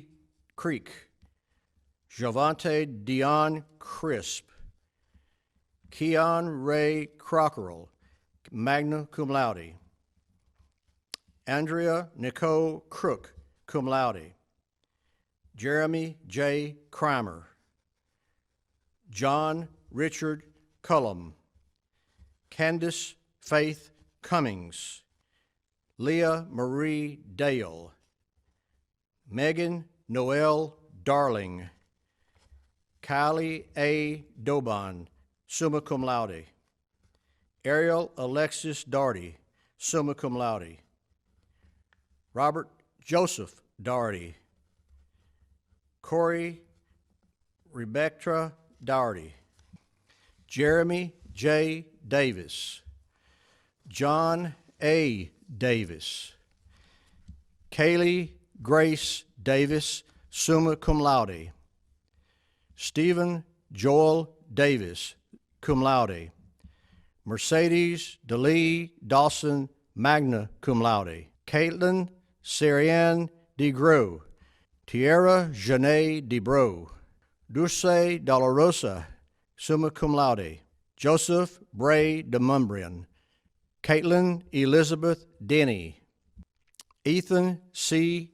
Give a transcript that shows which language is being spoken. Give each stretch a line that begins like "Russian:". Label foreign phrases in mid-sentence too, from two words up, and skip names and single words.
English: Creek, Javante Dion Crisp, Keon Ray Crockerell,
Latin: magna cum laude,
English: Andrea Nicole Crook,
Latin: cum laude,
English: Jeremy J. Crimer, John Richard Cullum, Candace Faith Cummings, Leah Marie Dale, Megan Noel Darling, Kylie A. Dobon,
Latin: summa cum laude,
English: Ariel Alexis Darty,
Latin: summa cum laude,
English: Robert Joseph Darty, Corey Rebecca Darty, Jeremy J. Davis, John A. Davis, Kaylee Grace Davis,
Latin: summa cum laude,
English: Stephen Joel Davis,
Latin: cum laude,
English: Mercedes DeLee Dawson,
Latin: magna cum laude,
English: Caitlin Sarianne DeGros, Tierra Janae DeBro, Dulce Dolorosa,
Latin: summa cum laude,
English: Joseph Bray de Mumbrian, Caitlin Elizabeth Denny, Ethan C.